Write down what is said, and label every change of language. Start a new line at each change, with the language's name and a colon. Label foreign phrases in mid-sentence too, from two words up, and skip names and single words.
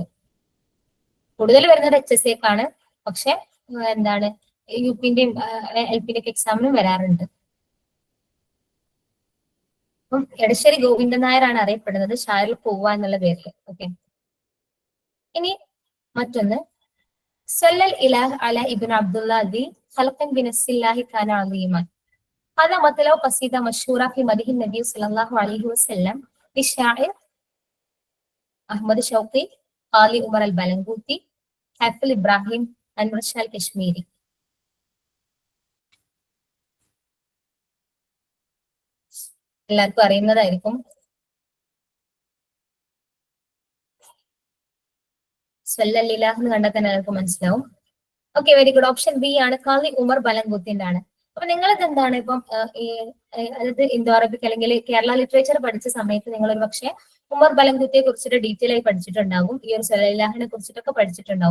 Malayalam: കൂടുതൽ വരുന്നത് HSCക്കാണ്, പക്ഷെ എന്താണ് UPന്റെയും LPന്റെ ഒക്കെ എക്സാമിനും വരാറുണ്ട്. അപ്പം എടശ്ശേരി ഗോവിന്ദൻ നായരാണ് അറിയപ്പെടുന്നത് ഷാഇറുൽ ഖുവ്വ എന്നുള്ള പേരിൽ. ഓക്കെ, ഇനി മറ്റൊന്ന്,
Arabic: صلى الإله على ابن عبد الله خلقا بنص الله كان عليما. هذا مطلع قصيدة مشهورة في مدح النبي صلى الله عليه وسلم للشاعر أحمد شوقي, قاضي عمر البلنغوتي, حافظ إبراهيم, أنور شاه الكشميري.
Malayalam: എല്ലാവർക്കും അറിയുന്നതായിരിക്കും. സ്വല്ലല്ലാഹ് എന്ന് കണ്ടാൽ തന്നെ എല്ലാവർക്കും മനസ്സിലാവും.
English: okay, very good.
Malayalam: ഓപ്ഷൻ ബി ആണ്, ഖാദി ഉമർ ബലങ്കുത്തിന്റെ ആണ്. അപ്പൊ നിങ്ങളിത് എന്താണ് ഇപ്പം അതായത്
English: Indo Arabic
Malayalam: അല്ലെങ്കിൽ
English: Kerala literature
Malayalam: പഠിച്ച സമയത്ത് നിങ്ങൾ ഒരു പക്ഷേ ഉമർ ബലങ്കുത്തിയെ കുറിച്ചിട്ട് ഡീറ്റെയിൽ ആയി പഠിച്ചിട്ടുണ്ടാവും, ഈ ഒരു സ്വല്ലല്ലാഹിനെ കുറിച്ചിട്ടൊക്കെ പഠിച്ചിട്ടുണ്ടാവും.